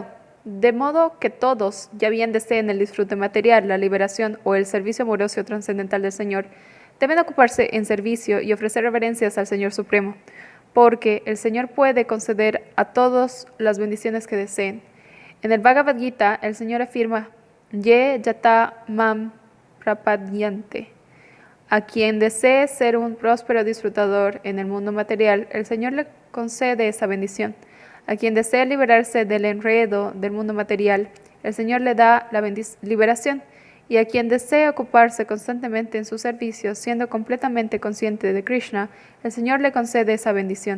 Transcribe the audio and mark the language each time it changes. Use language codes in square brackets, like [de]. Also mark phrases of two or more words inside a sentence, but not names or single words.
[es] De modo que todos, ya bien deseen el disfrute material, la liberación o el servicio amoroso trascendental del Señor, deben ocuparse en servicio y ofrecer reverencias al Señor Supremo, porque el Señor puede conceder a todos las bendiciones que deseen. En el Bhagavad Gita, el Señor afirma: [sa] ये यत माम् प्रपद्यन्ते. [es] A quien desee ser un próspero disfrutador en el mundo material, el Señor le concede esa bendición. A quien desee liberarse del enredo del mundo material, el Señor le da la liberación. Y a quien desee ocuparse constantemente en su servicio, siendo completamente consciente de Krishna, el Señor le concede esa bendición.